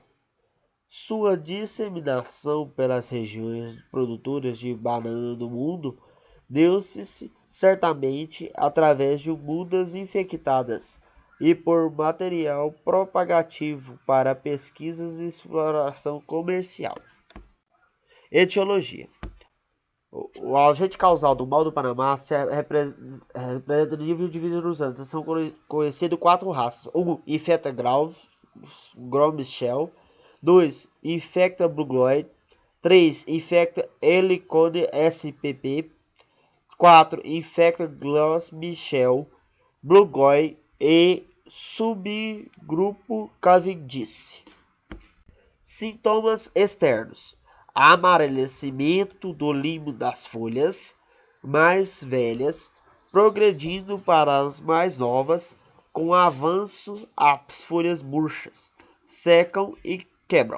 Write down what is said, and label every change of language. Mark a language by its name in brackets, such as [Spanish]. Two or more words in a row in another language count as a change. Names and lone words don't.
[Portuguese] Sua disseminação pelas regiões produtoras de banana do mundo deu-se certamente através de mudas infectadas e por material propagativo para pesquisas e exploração comercial. Etiologia. O agente causal do mal do Panamá representa o nível de vida nos anos. São conhecidos 4 raças. 1. Infecta Gros-Michel. 2. Infecta Brugloid. 3. Infecta Helicone spp. 4. Infecta Gros-Michel, Brugloid e subgrupo Cavendish. Sintomas externos: amarelecimento do limo das folhas mais velhas, progredindo para as mais novas, com avanço as folhas murchas, secam e quebram.